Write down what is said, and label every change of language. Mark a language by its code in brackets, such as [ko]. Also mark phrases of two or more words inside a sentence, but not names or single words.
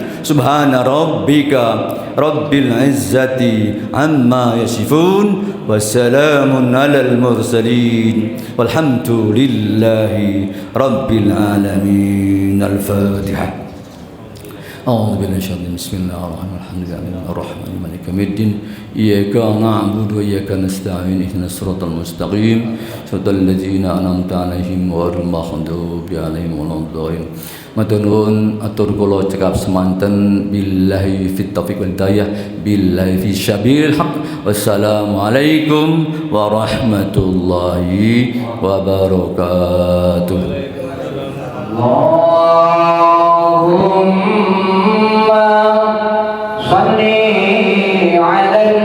[ar] سبحان ربك رب العزة عما يصفون وسلام على المرسلين والحمد لله رب العالمين. Al-Fatihah. أعوذ بالله من الشيطان بسم الله الرحمن الرحيم الحمد لله الرحمن مالك يوم الدين إياك نعبد وإياك نستعين اهدنا الصراط المستقيم صراط الذين أنعمت عليهم غير المغضوب عليهم ولا الضالين. [jv] Matur nuwun atur kula cekap semanten [ar] بالله في التوفيق والهداية بالله في سبيل الحق. والسلام عليكم ورحمة الله وبركاته. اللهم صل على